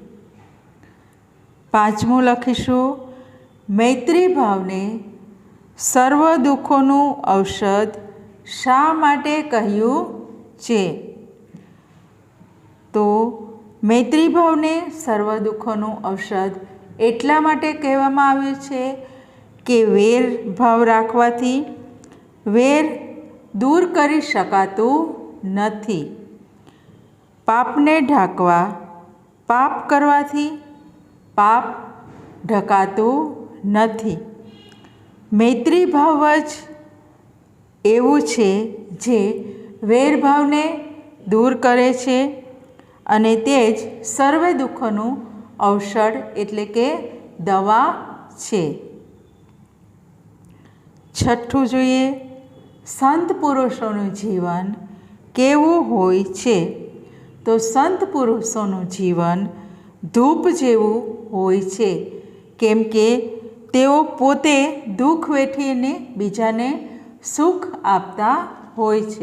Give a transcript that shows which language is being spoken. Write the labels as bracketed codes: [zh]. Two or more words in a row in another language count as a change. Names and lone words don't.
[gu] પાંચમું લખીશું, મૈત્રી ભાવને સર્વ દુખોનું ઔષધ શા માટે કહ્યું છે? તો મૈત્રી ભાવને સર્વ દુખોનું ઔષધ એટલા માટે કહેવામાં આવ્યું છે કે વેર ભાવ રાખવાથી વેર દૂર કરી શકાતું નથી। પાપને ઢાંકવા પાપ કરવાથી પાપ ઢકાતું નથી। મૈત્રી ભાવ જ એવું છે જે વેરભાવને દૂર કરે છે અને તે જ સર્વે દુખોનું ઔષધ એટલે કે દવા છે। છઠ્ઠું જોઈએ, સંત પુરુષોનું જીવન કેવું હોય છે? તો સંત પુરુષોનું જીવન ધૂપ જેવું હોય છે, કેમ કે તેઓ પોતે દુખ વેઠીને બીજાને સુખ આપતા હોય છે।